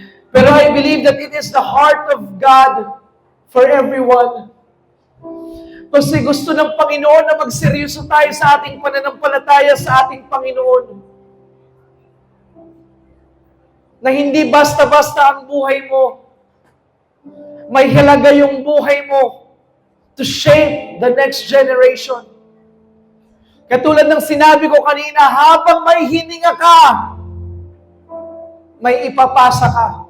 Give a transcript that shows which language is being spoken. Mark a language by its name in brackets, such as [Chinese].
[English] Pero I believe that it is the heart of God for everyone. [Filipino] Kasi gusto ng Panginoon na magseryoso tayo sa ating pananampalataya sa ating Panginoon. Na hindi basta-basta ang buhay mo. May halaga yung buhay mo [English] to shape the next generation. [Filipino] Katulad ng sinabi ko kanina, habang may hininga ka, may ipapasa ka.